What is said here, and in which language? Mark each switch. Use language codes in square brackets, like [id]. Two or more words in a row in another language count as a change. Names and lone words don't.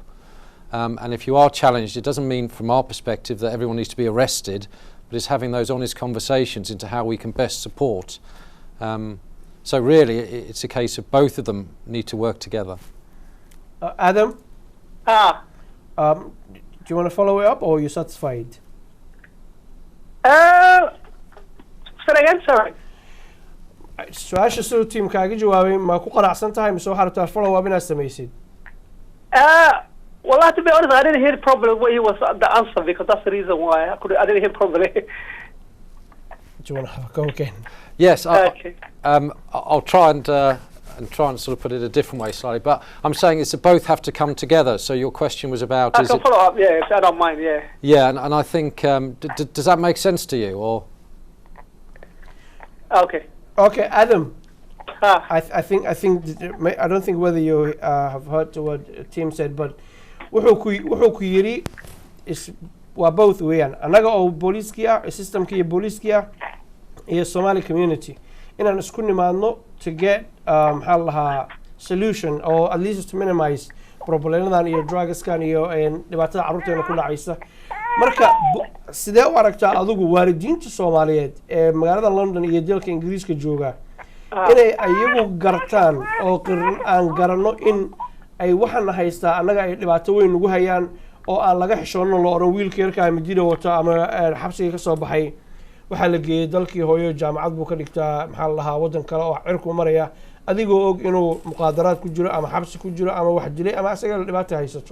[en] And if you are challenged, it doesn't mean from our perspective that everyone needs to be arrested, but it's having those honest conversations into how we can best support. So really, it's a case of both of them need to work together. Adam? Do you want to follow it up or are you satisfied? Say again, sorry. [so] su-aasha siduu tiimkaaga jawaabay ma ku qanacsan tahay mise waxaad rabtaa [en] follow up [so] inaad samaysid? [en] Well, to be honest, I didn't hear probably what he was the answer because that's the reason why I didn't hear probably. Do you want to go again? Yes, Okay. I'll try and sort of put it a different way slightly, but I'm saying it's that both have to come together. So your question was about... I can follow up, yeah, if I don't mind, yeah. Yeah, and I think, does that make sense to you, or...? Okay. Okay, Adam. I don't think whether you have heard what Tim said, but [so] wuxuu ku yiri waa both weeyaan anaga oo booliiskii ah systemkii iyo booliiskii ah iyo [en] Somali community [so] inaan isku nimaadno [en] to get [so] maxaa lahaa [en] solution or at least to minimize [so] problemadan iyo drugskan iyo dhibaatada carruurteena ku dhacaysa marka sidee u aragtaa adigu waalidiinta Soomaaliyeed ee magaalada London iyo dalka Ingiriiska jooga inay ayagu gartaan oo aan garanno in ay waxaan haystaa annaga ay dhibaato weyn ugu hayaan oo aan laga xishoono la oran wiilka yarkaa midida wato ama xabsiga ka soo baxay waxaa la geeyey dalkii hooyo jaamacad buu ka dhigtaa maxaa la dhahaa waddan kale oo cirku maraya adigoo og inuu muqaadaraad ku jiro ama xabsi ku jiro ama wax dilay ama asaga dhibaato haysato